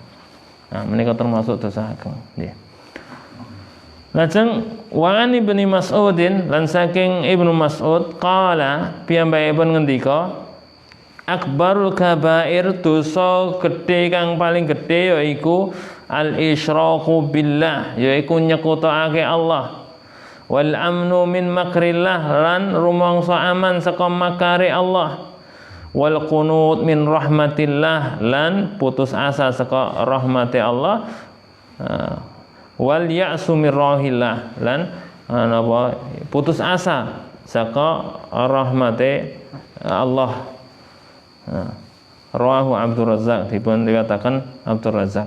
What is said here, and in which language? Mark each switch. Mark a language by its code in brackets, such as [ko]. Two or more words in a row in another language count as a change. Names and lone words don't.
[jv] Nah, menika termasuk dosa ageng nggih. Lajeng [ar] وعن ابن مسعود, [jv] lan saking Ibnu Mas'ud qala piyambakipun ngendika [ar] أكبر الكبائر, [jv] dosa gedhe kang paling gedhe yaiku [ar] الإشراك بالله, [jv] yaiku nyekutake Allah. [ar] والأمن من مكر الله, [jv] lan rumangsa aman saka makare Allah. [ar] والقنوط من رحمة الله, [jv] lan putus asa saka rahmate Allah. [ar] واليأس من روح الله, [jv] lan napa putus asa saka rahmate Allah. [ar] رواه عبد الرزاق, [jv] dipun riwayataken Abdul Razzaq.